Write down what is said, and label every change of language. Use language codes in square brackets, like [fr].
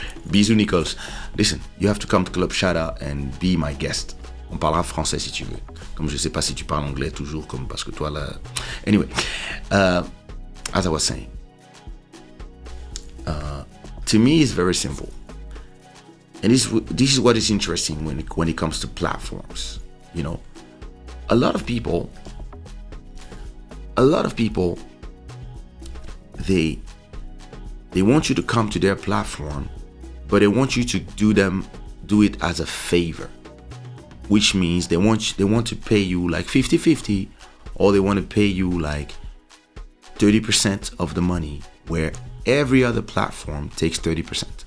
[en] Bisous Nichols. Listen, you have to come to Club Shada and be my guest. [fr] On parlera français si tu veux. Comme je sais pas si tu parles anglais toujours, comme parce que toi là. [en] Anyway, as I was saying, to me it's very simple. And this is what is interesting when it comes to platforms. You know, a lot of people, they want you to come to their platform, but they want you to do it as a favor, which means they want to pay you like 50-50, or they want to pay you like 30% of the money, where every other platform takes 30%.